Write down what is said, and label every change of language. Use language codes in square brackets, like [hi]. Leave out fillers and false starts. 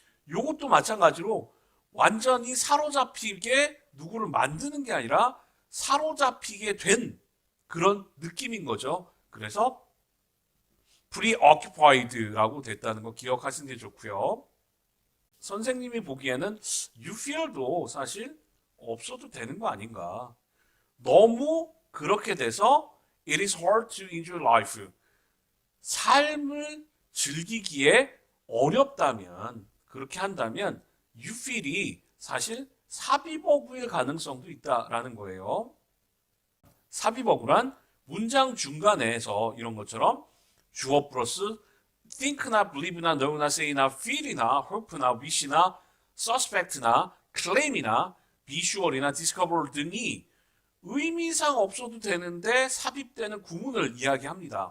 [ko] 요것도 마찬가지로 완전히 사로잡히게 누구를 만드는 게 아니라 사로잡히게 된 그런 느낌인 거죠. 그래서 preoccupied라고 됐다는 거 기억하시는 게 좋고요. 선생님이 보기에는 [en] you feel [ko] 도 사실 없어도 되는 거 아닌가. 너무 그렇게 돼서 [en] it is hard to enjoy life. [ko] 삶을 즐기기에 어렵다면, 그렇게 한다면 [en] you feel [ko] 이 사실 삽입어구일 가능성도 있다라는 거예요. 삽입어구란 문장 중간에서 이런 것처럼 주어 플러스 think나 believe나 know나 say나 feel이나 hope나 wish나 suspect나 claim이나 be sure이나 discover 등이 의미상 없어도 되는데 삽입되는 구문을 이야기합니다.